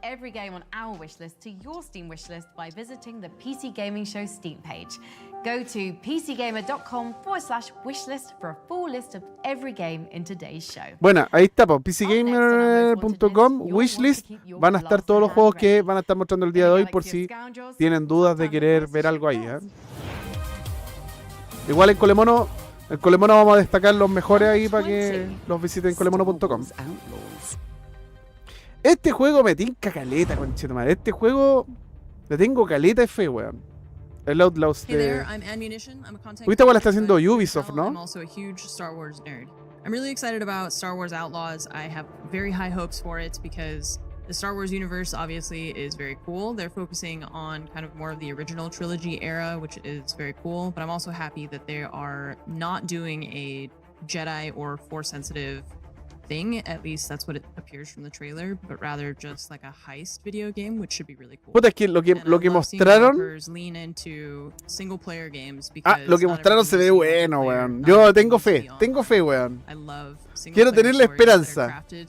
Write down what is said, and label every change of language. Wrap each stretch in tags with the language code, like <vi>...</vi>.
<en>Every game on our wishlist to your Steam wishlist by visiting the PC Gaming Show Steam page. Go to pcgamer.com/wishlist for a full list of every game in today's show.</en> <es>Bueno, ahí está, pcgamer.com wishlist. Van a estar todos los juegos que van a estar mostrando el día de hoy por si tienen dudas de querer ver algo ahí. Igual en Colemono vamos a destacar los mejores ahí para que los visiten colemono.com. Este juego me tinca caleta, conchetumadre. Este juego le tengo caleta de fe, weón. El Outlaws de... ¿Viste cuál está haciendo Ubisoft, no?</es> <en>I'm also a huge Star Wars nerd. I'm really excited about Star Wars Outlaws. I have very high hopes for it because the Star Wars universe obviously is very cool. They're focusing on kind of more of the original trilogy era, which is very cool. But I'm also happy that they are not doing a Jedi or Force-sensitive thing. At least that's what it appears from the trailer. But rather just like a heist video game, which should be really cool.</en> <es>Puta, es que lo que mostraron...</es> <en>Lean into single player games</en> <es>lo que mostraron se ve bueno, weón. Yo tengo fe, weón. Quiero tener la esperanza.</es>